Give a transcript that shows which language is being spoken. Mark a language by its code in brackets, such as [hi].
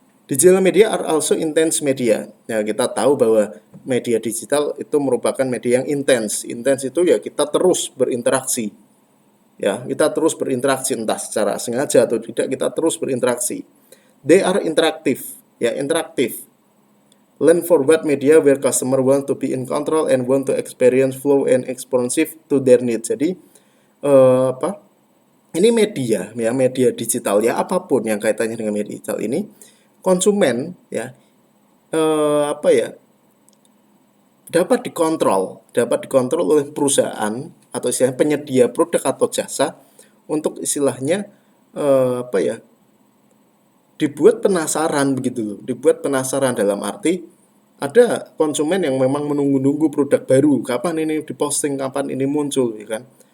[en] Digital media are also intense media. [id] Ya, kita tahu bahwa media digital itu merupakan media yang intens. Intens itu ya kita terus berinteraksi. Ya, kita terus berinteraksi entah secara sengaja atau tidak, kita terus berinteraksi. [en] They are interactive, [id] ya, interaktif. [en] Lean forward media where customer want to be in control and want to experience flow and responsive to their needs. [id] Jadi apa? Ini media, ya, media digital ya, apapun yang kaitannya dengan media digital ini, konsumen ya apa ya, dapat dikontrol oleh perusahaan atau istilahnya penyedia produk atau jasa untuk istilahnya apa ya, dibuat penasaran begitu loh, dibuat penasaran dalam arti ada konsumen yang memang menunggu-nunggu produk baru, kapan ini diposting, kapan ini muncul, ya kan?